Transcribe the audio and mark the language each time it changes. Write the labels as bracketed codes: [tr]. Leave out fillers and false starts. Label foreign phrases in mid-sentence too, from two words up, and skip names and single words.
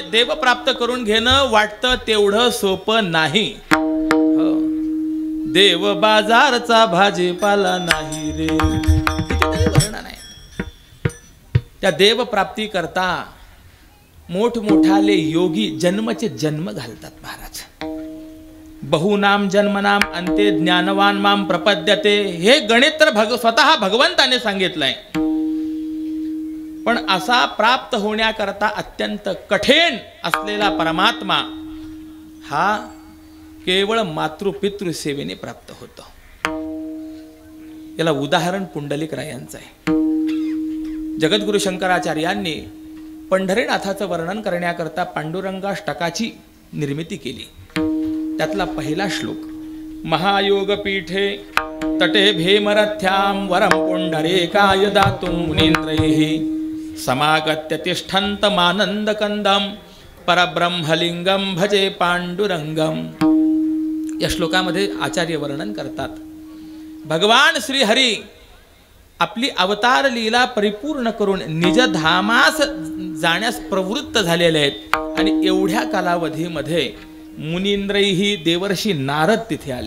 [mr] देव प्राप्त करून घेणं वाटतं तेवढं सोपं नाही. देव बाजारचा भाजीपाला नाही रे. कितीतरी वर्णन आहे. त्या देव प्राप्ती करता मोठमोठाले योगी जन्मचे जन्म घालतात महाराज. [sa] बहुनाम जन्मनाम अंते ज्ञानवान माम प्रपद्यते. [mr] हे गणित तर स्वतः भगवंताने सांगितलंय. पण असा प्राप्त होण्याकरता अत्यंत कठीण असलेला परमात्मा हा केवळ मातृपितृ सेवेने प्राप्त होतो. याला उदाहरण पुंडलिक रायांचं आहे. जगद्गुरु शंकराचार्यांनी पंढरीनाथाचं वर्णन करण्याकरता पांडुरंगाष्टकाची निर्मिती केली. त्यातला पहिला श्लोक, [sa] महायोग पीठे तटे भेमरथ्याम वरम पुंडरीकाय दातुं मुनींद्रैः समागत्य तिष्ठन्तमानंद कंदम परब्रह्मलिंगम भजे पांडुरंगम. [mr] या श्लोकामध्ये आचार्य वर्णन करतात, भगवान श्री हरी आपली अवतार लीला परिपूर्ण करून निजधामास जाण्यास प्रवृत्त झालेले आहेत. आणि एवढ्या कालावधीमध्ये मुनींद्रही देवर्षी नारद तिथे आले.